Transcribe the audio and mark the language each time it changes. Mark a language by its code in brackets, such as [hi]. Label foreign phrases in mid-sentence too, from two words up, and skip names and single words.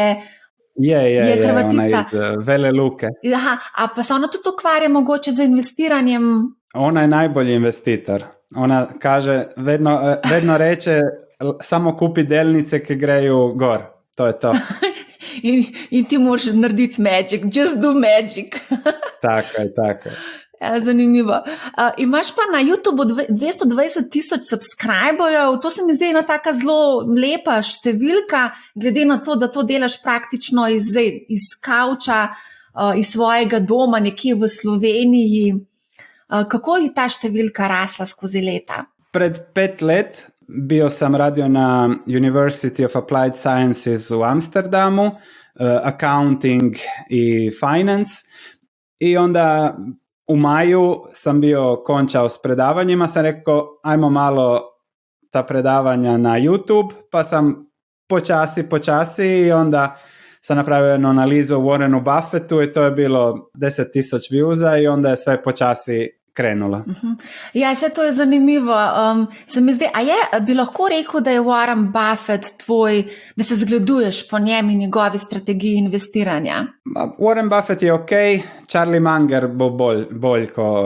[hr] Je Hrvatica. Ona iz Vele Luke. [sl] Aha, a pa se ona tudi ukvarja mogoče za investiranjem? [hr] Ona je najbolji investitor. Ona kaže, [sl] vedno reče, samo kupi delnice, ki greju gor. To je to. in ti moraš narediti magic, [en] just do magic. [sl] Tako je. Zanimivo. Imaš pa na YouTubu 220,000 subscriberjev, to se mi zdi ena taka zelo lepa številka, glede na to, da to delaš praktično iz kavča, iz svojega doma nekje v Sloveniji. Kako je ta številka rasla skozi leta? [hr] Pred 5 let bio sam radio na University of Applied Sciences u Amsterdamu, accounting i finance, i onda u maju sam bio končao s predavanjima, sam rekao ajmo malo ta predavanja na YouTube, pa sam počasi i onda sam napravio jednu analizu o Warrenu Buffettu i to je bilo 10,000 viewsa i onda je sve počasi krenula. [sl] Ja, vse to je zanimivo. Se mi zdi, bi lahko rekel, da je Warren Buffett tvoj, da se zgleduješ po njem in njegovi strategiji investiranja? Warren Buffett je ok, Charlie Munger bo bolj ko...